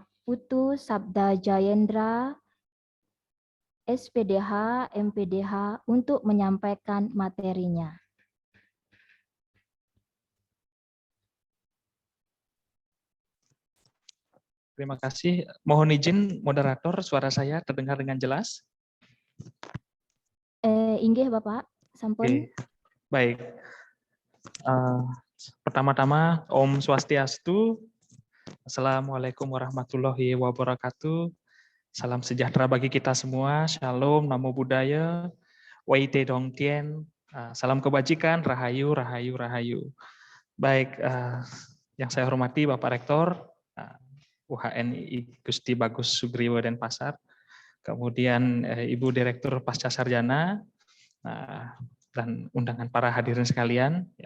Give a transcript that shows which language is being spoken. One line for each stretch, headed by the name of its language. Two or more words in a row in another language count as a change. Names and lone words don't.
Indonesian: Putu Sabda Jayendra, SPDH, MPDH, untuk menyampaikan materinya. Terima kasih. Mohon izin moderator, suara saya terdengar dengan jelas?
Balinese: Inggih Bapak, sampun.
Indonesian: Oke. Baik. Pertama-tama,
Balinese: Om Swastiastu.
Arabic: السلام عليكم ورحمة الله وبركاته.
Indonesian: Salam sejahtera bagi kita semua. Shalom,
Pali: Namo Buddhaya,
Chinese: Wai Te Dong Tien.
Indonesian: Salam kebajikan, Rahayu, Rahayu, Rahayu. Baik, yang saya hormati Bapak Rektor, UHNI Gusti Bagus Sugriwo Denpasar, kemudian Ibu Direktur Pasca Sarjana, dan undangan para hadirin sekalian, ya.